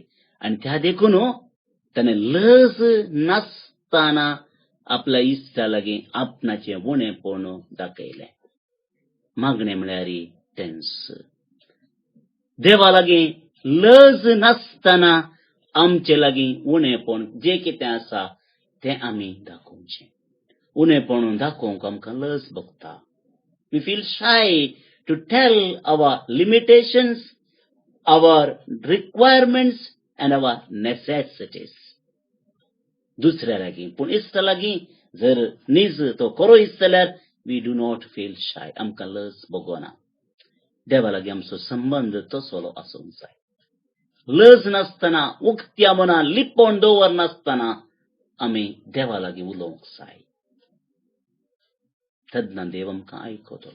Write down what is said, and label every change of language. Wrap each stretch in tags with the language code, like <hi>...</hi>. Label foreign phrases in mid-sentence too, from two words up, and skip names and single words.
<kok>आनी त्या देखून ताणें लज नासतना आपल्या इश्टा लागीं आपणाचें उणेपण दाखयलें. मागणें म्हळ्यार टेन्स. देवा लागीं लज नासतना आमचे लागीं उणेपण जें कितें आसा तें आमी दाखोवचें. उणेपण दाखोवंक आमकां लज भोगता.</kok> <en>We feel shy to tell our limitations, our requirements and our necessities.</en> <kok>दुसऱ्या लागीं. पूण इश्टा लागीं जर नीज तो खरो इश्ट जाल्यार</kok> <en>we do not feel shy.</en> <kok>आमकां लज भोगना. देवा लागीं आमचो संबंध तसलो आसूंक जाय. लज नासतना, उक्त्या मनान लिपोवन दवरनासतना आमी देवा लागीं उलोवंक जाय. तेन्ना देव आमकां आयकतलो.</kok>